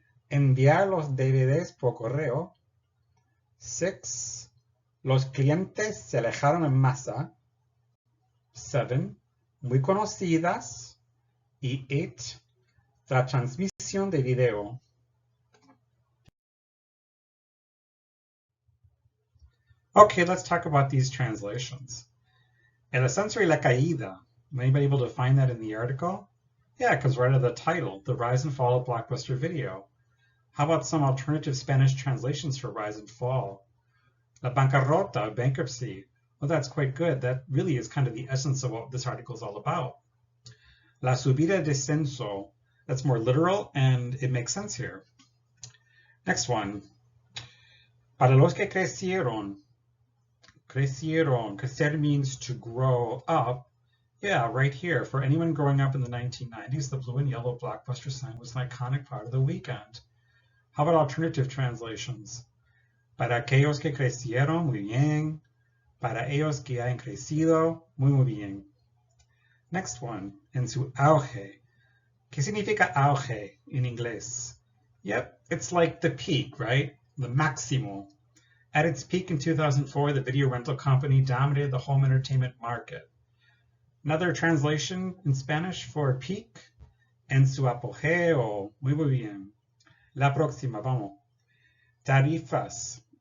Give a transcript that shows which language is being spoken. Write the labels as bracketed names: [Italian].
[Spanish] Enviar los DVDs por correo. 6. Los clientes se alejaron en masa. 7. Muy conocidas. Y 8. La transmisión de video. [English] Okay, let's talk about these translations. [Spanish] El ascenso y la caída. [English] Anybody able to find that in the article? Yeah, because right at the title, the rise and fall of Blockbuster Video. How about some alternative Spanish translations for rise and fall? [Spanish] La bancarrota, [English] bankruptcy. Well, that's quite good. That really is kind of the essence of what this article is all about. [Spanish] La subida descenso. [English] That's more literal, and it makes sense here. Next one. [Spanish] Para los que crecieron. Crecieron. [English] Crecer means to grow up. Yeah, right here. For anyone growing up in the 1990s, the blue and yellow Blockbuster sign was an iconic part of the weekend. How about alternative translations? [Spanish] Para aquellos que crecieron, muy bien. Para ellos que hayan crecido, muy bien. [English] Next one. [Spanish] En su auge. ¿Qué significa auge in inglés? [English] Yep, it's like the peak, right? The máximo. At its peak in 2004, the video rental company dominated the home entertainment market. Another translation in Spanish for peak. [Spanish] En su apogeo. Muy bien. La próxima, vamos. Tarifas.